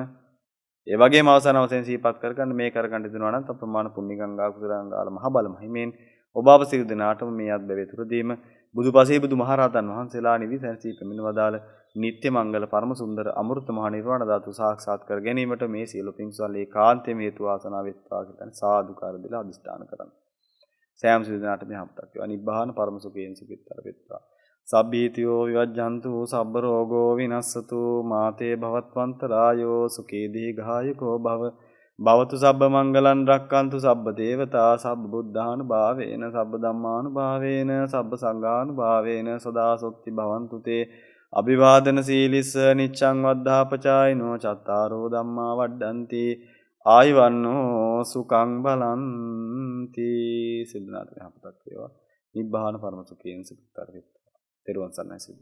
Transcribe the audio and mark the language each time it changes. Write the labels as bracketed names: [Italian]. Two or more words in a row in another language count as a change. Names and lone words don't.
[Sinhala] ඒ වගේම අවසාන වශයෙන් සිහිපත් කරගන්න මේ කරගන්න දෙනවා නම් අප්‍රමාණ පුණ්‍ය ගංගා කුසලංගාල මහ බල මහිමෙන් ඔබ අප සියලු දෙනාටම මේ අත්බැවේ තුරදීම බුදුපසේ බුදුමහරහතන් වහන්සේලා නිවි සැනසී පැමිණ වදාළ නිත්‍ය මංගල පරම සුන්දර අමෘත මහ නිර්වාණ ධාතු සාක්ෂාත් කර ගැනීමට මේ සියලු පින්සල් ඒකාන්තයෙන් හේතු වාසනා වෙත්වා කියලා සාදුකාර දීලා අදිෂ්ඨාන කරන්න. සෑම සියලු දෙනාටම යහපතක් වේවා. [Pali] නිබ්බාන පරම [Sinhala] සුඛයෙන් සුඛිතර වෙත්වා. [Pali] සබ්බීතියෝ විවජ්ජන්තු සබ්බ රෝගෝ විනස්සතු මාතේ භවත්වන්තරායෝ සුඛී දීඝායුකෝ භව භවතු සබ්බ මංගලං රක්칸තු සබ්බ දේවතා සබ්බ බුද්ධානුභාවේන සබ්බ ධම්මානුභාවේන සබ්බ සංඝානුභාවේන සදා සොත්ති භවන්තු තේ අභිවාදන සීලිස්ස නිච්ඡං වද්ධාපචායිනෝ චත්තාරෝ ධම්මා වඩ්ඩಂತಿ ආයවන්නෝ සුඛං බලಂತಿ සිද්ධාර්ථ [Sinhala] යහපතක් වේවා. [Pali] නිබ්බාන පරම [Sinhala] සුඛයෙන් සුඛතර වෙත්වා. තෙරුවන් සරණයි සිද්ධ.